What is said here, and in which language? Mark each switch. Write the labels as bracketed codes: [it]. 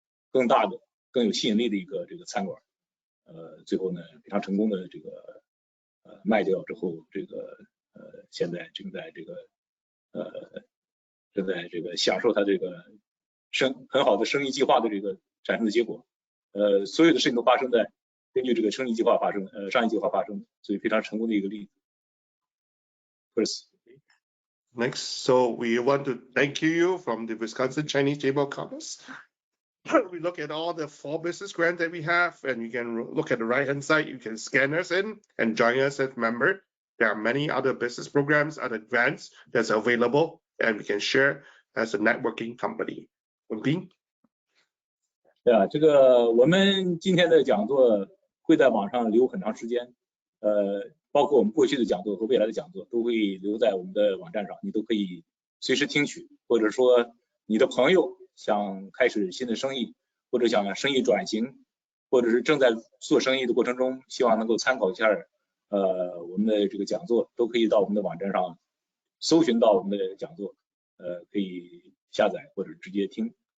[zh] 更大的、更有吸引力的一个这个餐馆，最后呢非常成功的这个卖掉之后，这个现在正在这个享受他这个很好的生意计划的这个产生的结果，所有的事情都发生在根据这个生意计划发生，商业计划发生，所以非常成功的一个例子。 [en] Chris. Next, so we want to thank you from the Wisconsin Chinese Chamber of Commerce. We look at all the 4 business grants that we have, and you can look at the right-hand side. You can scan us in and join us as a member. There are many other business programs, other grants that's available, and we can share as a networking company. [zh] 文斌。对啊，这个我们今天的讲座会在网上留很长时间，包括我们过去的讲座和未来的讲座都会留在我们的网站上，你都可以随时听取，或者说你的朋友想开始新的生意，或者想生意转型，或者是正在做生意的过程中，希望能够参考一下我们的这个讲座，都可以到我们的网站上搜寻到我们的讲座，可以下载或者直接听。